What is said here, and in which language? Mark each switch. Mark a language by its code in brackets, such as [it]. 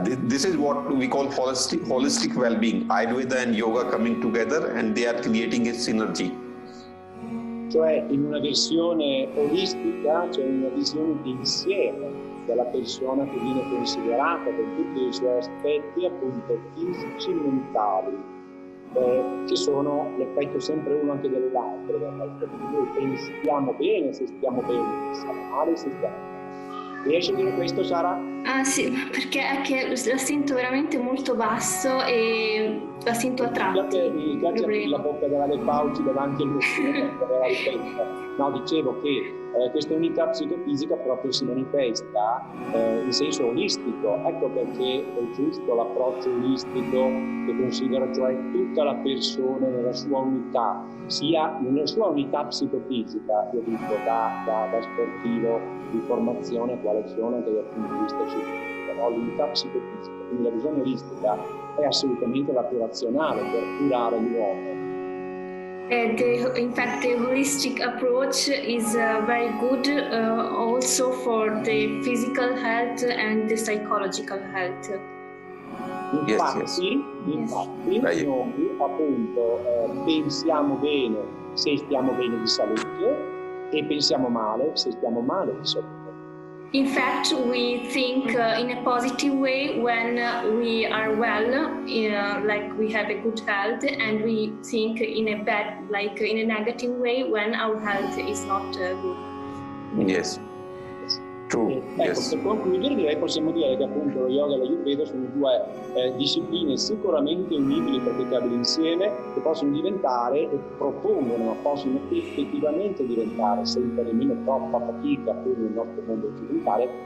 [en] This is what we call holistic well-being. Ayurveda and yoga coming together, and they are creating a synergy. [it] Cioè, in una visione olistica c'è una visione di insieme della persona che viene considerata con tutti i suoi aspetti appunto fisici e mentali, che sono l'effetto sempre uno anche dell'altro. Noi pensiamo bene se stiamo bene, pensiamo male se stiamo male. Riesci a dire questo, Sara? Ah sì, perché è che la sento veramente molto basso e la sento a tratti. Mi piace aprire la bocca della pauci davanti al mio No, dicevo che questa unità psicofisica proprio si manifesta in senso olistico. Ecco perché è giusto l'approccio olistico che considera cioè tutta la persona nella sua unità, sia nella sua unità psicofisica, io dico da sportivo di formazione, quale sono anche dal punto di vista scientifico, no? L'unità psicofisica, quindi la visione olistica è assolutamente la più razionale per curare l'uomo. [en] In fact, the holistic approach is very good also for the physical health and the psychological health. [it] Infatti noi appunto pensiamo bene se stiamo bene di salute e pensiamo male se stiamo male di salute. [en] In fact, we think in a positive way when we are well, like we have a good health, and we think in a bad, like in a negative way when our health is not good. Yes. True. [it] Ecco, [en] Yes. [it] per concludere direi possiamo dire che appunto lo yoga e l'ayurveda sono due discipline sicuramente unibili, praticabili insieme, che possono diventare e propongono, ma possono effettivamente diventare, senza nemmeno troppa fatica qui nel nostro mondo occidentale,